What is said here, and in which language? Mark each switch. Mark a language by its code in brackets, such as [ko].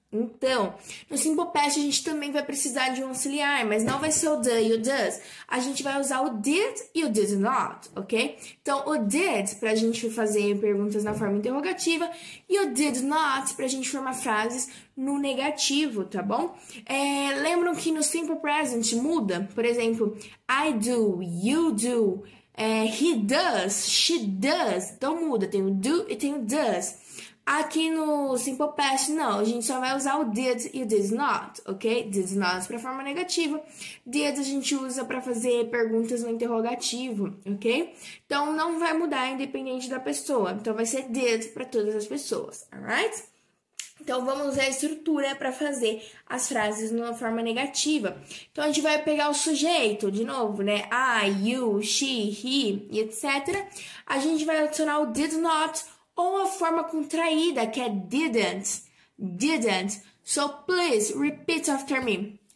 [pt] Então, no Simple Past a gente também vai precisar de um auxiliar, mas não vai ser o do e o does. A gente vai usar o did e o did not, ok? Então, o did pra gente fazer perguntas na forma interrogativa e o did not pra gente formar frases no negativo, tá bom? Lembram que no Simple Present muda? Por exemplo, [en] I do, you do, he does, she does. [pt] Então muda, tem o do e tem o does. Aqui no Simple Past, não, a gente só vai usar o did e o did not, ok? Did not para forma negativa, did a gente usa para fazer perguntas no interrogativo, ok? Então, não vai mudar independente da pessoa, então vai ser did para todas as pessoas, alright? Então, vamos usar a estrutura para fazer as frases numa forma negativa. Então, a gente vai pegar o sujeito, de novo, né? I, you, she, he, e etc. A gente vai adicionar o did not, ou a forma contraída, que é didn't. [en] Didn't. So, please, repeat after me.